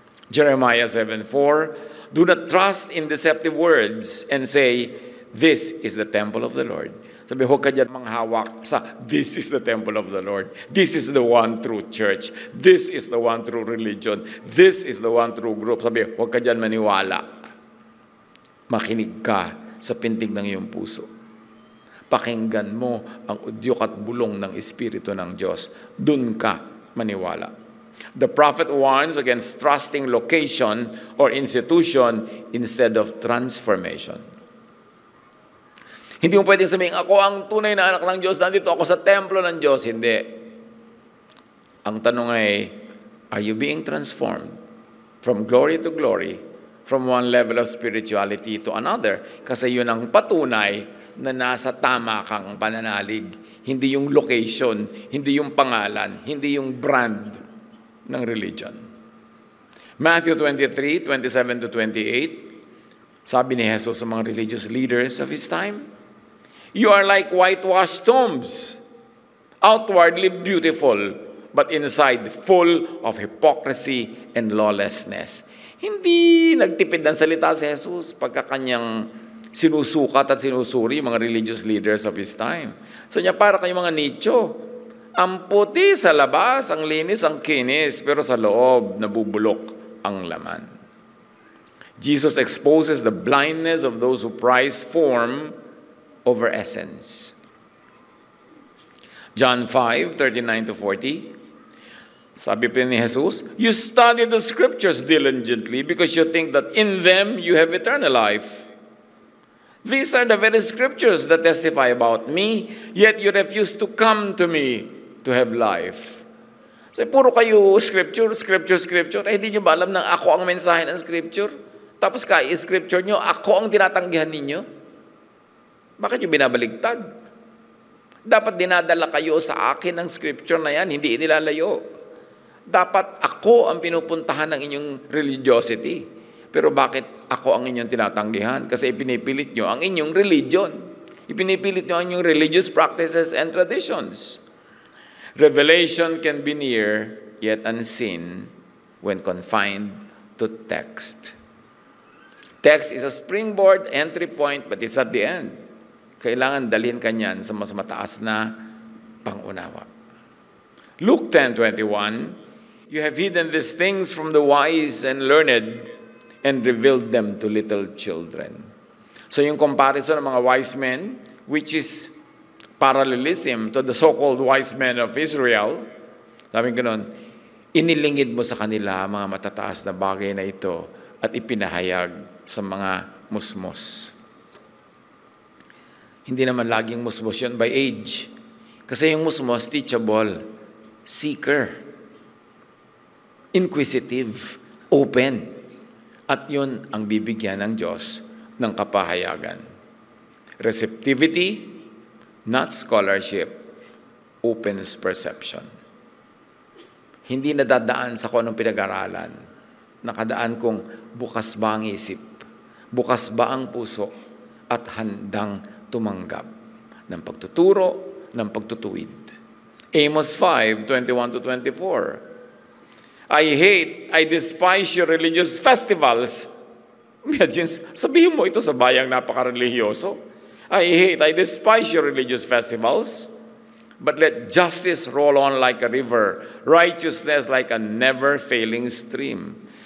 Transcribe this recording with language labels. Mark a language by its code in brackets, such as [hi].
[en] Jeremiah 7:4, do not trust in deceptive words and say, this is the temple of the Lord. [tl] Sabi, huwag ka dyan manghawak sa, [en] this is the temple of the Lord. This is the one true church. This is the one true religion. This is the one true group. [tl] Sabi, huwag ka dyan maniwala. Makinig ka sa pintig ng iyong puso. Pakinggan mo ang udyok at bulong ng Espiritu ng Diyos. Dun ka maniwala. [en] The prophet warns against trusting location or institution instead of transformation. [tl] Hindi mo pwedeng sabihin, ako ang tunay na anak ng Diyos, nandito ako sa templo ng Diyos. Hindi. Ang tanong ay, [en] are you being transformed from glory to glory, from one level of spirituality to another? [tl] Kasi yun ang patunay na nasa tama kang pananalig. Hindi yung location, hindi yung pangalan, hindi yung brand ng religion. [en] Matthew 23:27-28, [tl] sabi ni Jesus sa mga [en] religious leaders of His time, you are like whitewashed tombs, outwardly beautiful, but inside full of hypocrisy and lawlessness. [tl] Hindi nagtipid ng salita si Jesus pagka kanyang sinusukat at sinusuri mga [en] religious leaders of His time. [tl] So niya, para kayong mga nicho, ang puti sa labas, ang linis, ang kinis, pero sa loob, nabubulok ang laman. [en] Jesus exposes the blindness of those who prize form over essence. John 5:39 to 40. [tl] Sabi pa ni Jesus, [en] you study the scriptures diligently because you think that in them you have eternal life. These are the very scriptures that testify about me, yet you refuse to come to me to have life. [tl] So, puro kayo scripture. Hindi nyo ba alam na ako ang mensahe ng scripture? Tapos scripture nyo, ako ang tinatanggihan ninyo? Bakit nyo binabaligtad? Dapat dinadala kayo sa akin ng scripture na yan, hindi inilalayo. Dapat ako ang pinupuntahan ng inyong religiosity. Pero bakit ako ang inyong tinatanggihan? Kasi ipinipilit nyo ang inyong religion. Ipinipilit nyo ang inyong [en] religious practices and traditions. Revelation can be near, yet unseen, when confined to text. Text is a springboard entry point, but it's at the end. [tl] Kailangan dalhin ka niyan sa mas mataas na pangunawa. [en] Luke 10:21, you have hidden these things from the wise and learned and revealed them to little children. [tl] So yung comparison ng mga wise men, [en] which is parallelism to the so-called wise men of Israel, [tl] sabi ko nun, inilingid mo sa kanila mga matataas na bagay na ito at ipinahayag sa mga musmos. Hindi naman laging musmos yun [en] by age. [tl] Kasi yung musmos, [en] teachable, seeker, inquisitive, open. [tl] At yun ang bibigyan ng Diyos ng kapahayagan. [en] Receptivity, not scholarship, opens perception. [tl] Hindi nadadaan sa kung anong pinag-aralan. Nakadaan kung bukas ba ang isip, bukas ba ang puso, at handang tumanggap ng pagtuturo, ng pagtutuwid. [en] Amos 5:21 to 24. I despise your religious festivals. Imagine, [tl] sabihin mo ito sa bayang napaka-religyoso. [en] I despise your religious festivals, but let justice roll on like a river, righteousness like a never-failing stream.